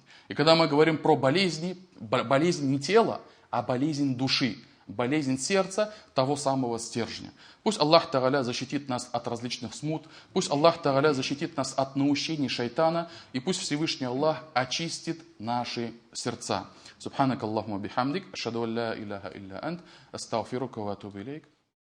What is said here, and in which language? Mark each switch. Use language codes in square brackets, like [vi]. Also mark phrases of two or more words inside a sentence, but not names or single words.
[ru] И когда мы говорим про болезни, болезнь не тела, а болезнь души, болезнь сердца, того самого стержня. Пусть Аллах Тааля защитит нас от различных смут, пусть Аллах Тааля защитит нас от наущений шайтана, и пусть Всевышний Аллах очистит наши сердца. [ar] سبحانك اللهم وبحمدك، أشهد أن لا إله إلا أنت، أستغفرك وأتوب إليك.